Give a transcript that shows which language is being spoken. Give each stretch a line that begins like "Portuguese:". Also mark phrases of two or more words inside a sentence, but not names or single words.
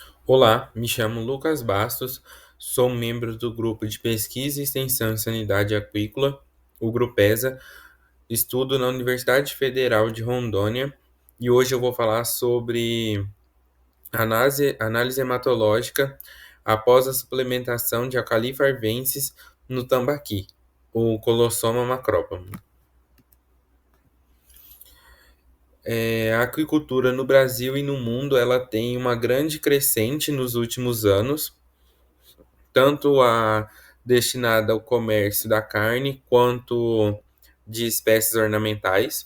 Portuguese: Olá, me chamo Lucas Bastos, sou membro do Grupo de Pesquisa e Extensão em Sanidade Aquícola, o GRUPESA, estudo na Universidade Federal de Rondônia e hoje eu vou falar sobre análise hematológica após a suplementação de Alcalifa arvensis no tambaqui, o Colossoma macropamo. A aquicultura no Brasil e no mundo ela tem uma grande crescente nos últimos anos, tanto a destinada ao comércio da carne quanto de espécies ornamentais.